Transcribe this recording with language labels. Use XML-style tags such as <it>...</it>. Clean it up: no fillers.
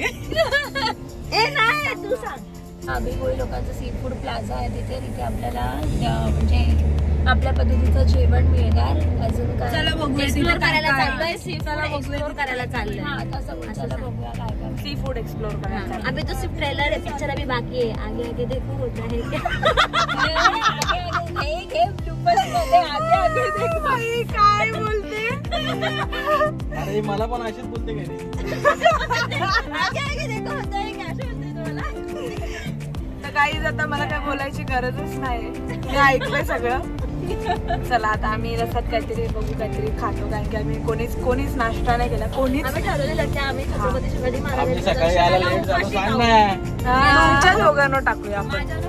<mr>ए नाही तू सांग। आंबेकोळी लोकांचं सी फूड प्लाझा आहे तिथे आपल्याला म्हणजे आपल्या पद्धतीचं जेवण मिळणार। अजून काय एक्सप्लोर करायला चाललोय, सी फूड एक्सप्लोर करायला चाललोय। आता चला बघूया काय काय सी फूड एक्सप्लोर करायला।</mr> <hi>अभी तो सिर्फ ट्रेलर है, पिक्चर अभी बाकी है, आगे आगे देखो होता है नहीं</hi> <mr>हे ब्लूपर्स मध्ये</mr> <hi>आगे आगे देखो।</hi> <mr>भाई काय बोलते अरे मला पण अशीच बोलते काय</mr> <hi>आगे आगे देखो होता है क्या</hi> <mr>बोलते तुम्हाला। तर काहीच आता मला काय बोलायची गरजच नाही, मी ऐकलंय सगळं। चला आता आम्ही रसात काहीतरी बघू, काहीतरी खातो, कारण की आम्ही कोणीच नाश्ता नाही केला। कोणीच आम्ही ठरवलेलं की आम्ही छत्रपती शिवाजी सकाळी यायला लेट झालं सांग ना। तुमच्या दोघांना टाकूया आपण।</mr>